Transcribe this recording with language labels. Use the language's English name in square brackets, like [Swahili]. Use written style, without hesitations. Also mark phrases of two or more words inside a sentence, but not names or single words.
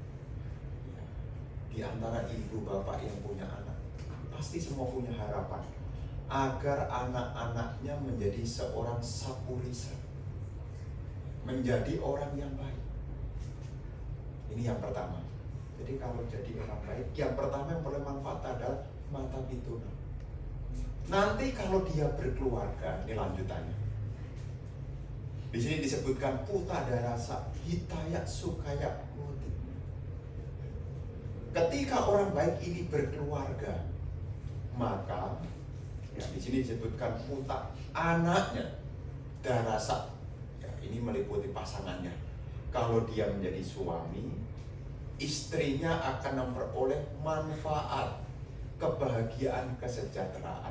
[Indonesian] Di antara ibu bapak yang punya anak, pasti semua punya harapan agar anak-anaknya menjadi seorang sapurisa, menjadi orang yang baik. Ini yang pertama. Jadi kalau jadi orang baik, yang pertama yang perlu manfaat adalah [Pali] mata pitunang. [Indonesian] Nanti kalau dia berkeluarga, ini lanjutannya. Di sini disebutkan [Pali] puta darasa hitaya sukaya muti. [Indonesian] Ketika orang baik ini berkeluarga, maka ya, di sini disebutkan puta anaknya darasa. Ya, ini meliputi pasangannya. Kalau dia menjadi suami, istrinya akan memperoleh manfaat, kebahagiaan, kesejahteraan.